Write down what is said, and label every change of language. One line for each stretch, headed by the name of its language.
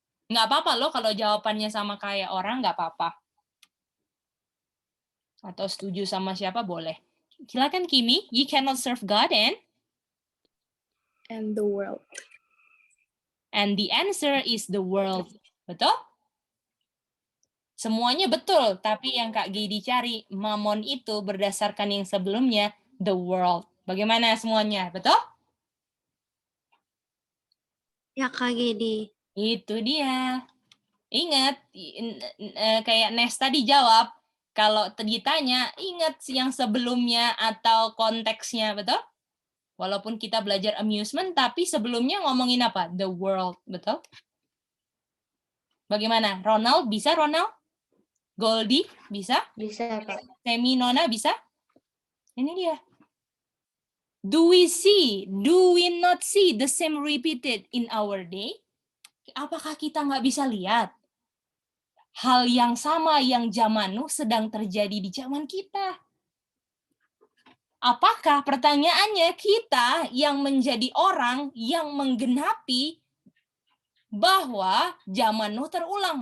Indonesian: Nggak apa-apa loh kalau jawabannya sama kayak orang, nggak apa-apa. Atau setuju sama siapa, boleh.
English: Silakan Kimi, you cannot serve God and And the world. And the answer is the world.
Indonesian: Betul? Semuanya betul, tapi yang Kak Gedi cari, mamon itu berdasarkan yang sebelumnya,
English: the world.
Indonesian: Bagaimana semuanya? Betul? Ya, Kak Gedi. Itu dia. Ingat, kayak Nes tadi jawab, kalau ditanya, ingat yang sebelumnya atau konteksnya, betul? Walaupun kita belajar amusement, tapi sebelumnya ngomongin apa?
English: The world,
Indonesian: betul? Bagaimana? Ronald, bisa Ronald? Goldie, bisa? Bisa, Kak. Semi, Nona, bisa? Ini dia.
English: Do we not see the same repeated in our day?
Indonesian: Apakah kita nggak bisa lihat hal yang sama yang zaman Nuh sedang terjadi di zaman kita? Apakah pertanyaannya kita yang menjadi orang yang menggenapi bahwa zaman Nuh terulang?